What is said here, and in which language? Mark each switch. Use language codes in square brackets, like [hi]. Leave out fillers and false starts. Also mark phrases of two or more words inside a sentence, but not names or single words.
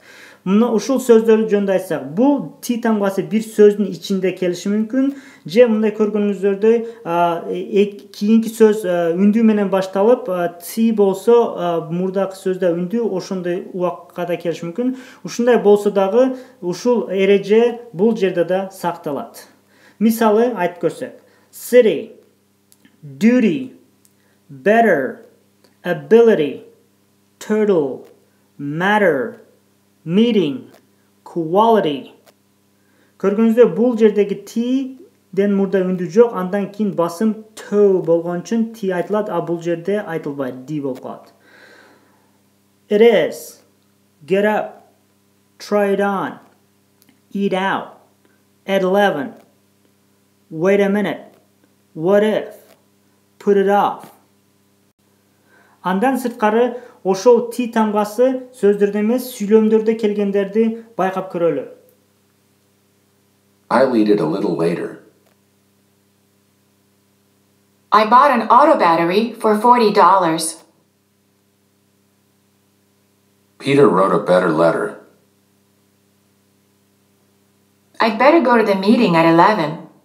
[ky] Мына ушул сөздөрдү жөнүндө айтсак, бул T тамгасы бир сөздүн ичинде келиши мүмкүн, же мындай көргөнүңүздөрдөй кийинки сөз үндүү менен башталып, T болсо мурдакы сөздө үндүү ошондой убакка да келиши мүмкүн. Ушундай болсо дагы ушул эреже бул жерде да сакталат. Мисалы айтып көрсөк: [en] city, duty, better, ability, turtle, matter, meeting, quality. [ky] Көргөнүздөр бул жердеги T'ден мурда үндүү жок, андан кийин басым to болгон үчүн T айтылат, а бул жерде айтылбайт, D болуп калат. [en] It is, get up, try it on, eat out, at 11, wait a minute, what if, put it off. [ky] Андан сырткары ошол T тамгасы сөздөрдө эмес, сүйлөмдөрдө келгендерди байкап көрөлү. [en] I'll eat it a little later. I bought an auto battery for $40. Peter wrote a better letter. I'd better go to the meeting at 11.